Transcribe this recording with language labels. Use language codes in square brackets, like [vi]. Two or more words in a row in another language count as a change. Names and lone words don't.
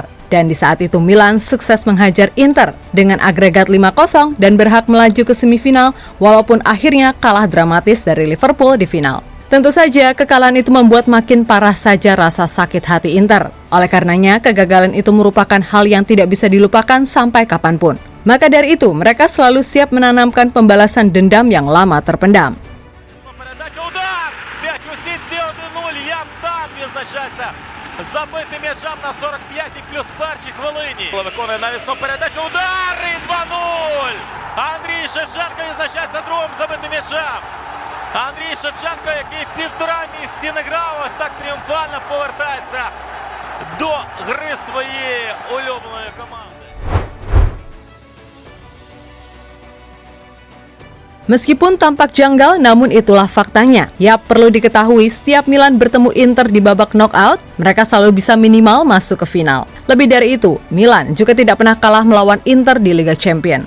[id] Dan di saat itu Milan sukses menghajar Inter dengan agregat 5-0 dan berhak melaju ke semifinal walaupun akhirnya kalah dramatis dari Liverpool di final. Tentu saja kekalahan itu membuat makin parah saja rasa sakit hati Inter. Oleh karenanya kegagalan itu merupakan hal yang tidak bisa dilupakan sampai kapanpun. Maka dari itu mereka selalu siap menanamkan pembalasan dendam yang lama terpendam. [uk] Забитим м'ячам на 45-й плюс першій хвилині. Виконує навісну передачу. Удар і 2-0. Андрій Шевченко відзначається другим забитим м'ячем. Андрій Шевченко, який 1,5 місяці не грав, ось так тріумфально повертається до гри своєї улюбленої команди. [id] Meskipun tampak janggal, namun itulah faktanya. Ya, perlu diketahui, setiap Milan bertemu Inter di babak knockout, mereka selalu bisa minimal masuk ke final. Lebih dari itu, Milan juga tidak pernah kalah melawan Inter di Liga Champions.